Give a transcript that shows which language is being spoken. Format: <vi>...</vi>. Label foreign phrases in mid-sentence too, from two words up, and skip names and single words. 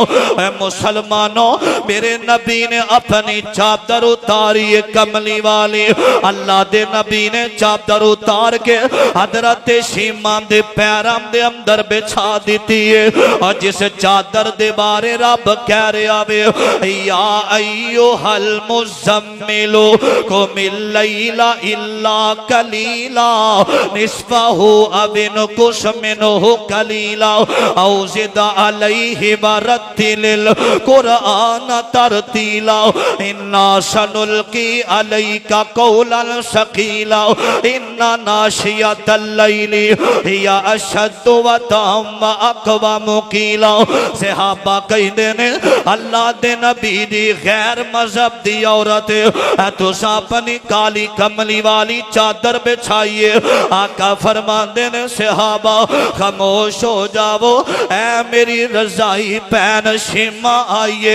<pa>مسلمانو میرے نبی نے اپنی چادر اتاری کملی والی، اللہ دے نبی نے چادر اتار کے حضرت شیما دے پیراں دے اندر بچھا دی ہے. اور جس چادر دے بارے رب کہہ رہا وے</pa> <ar>يا أيها المزمل قم الليل إلا قليلا نصفه أو انقص منه قليلا أو زد عليه ورتل القرآن ترتيلا إنا سنلقي عليك قولا ثقيلا إن ناشئة الليل هي أشد وطئا وأقوم قيلا.</ar> <pa>صحابہ کہتے نے اللہ دے نبی دی غیر مذہب دی عورت تسا اپنی کالی کملی والی چادر بچھائیے. آقا فرماتے نے صحابہ خاموش ہو جاؤ، اے میری رضائی پین شیما آئیے.</pa>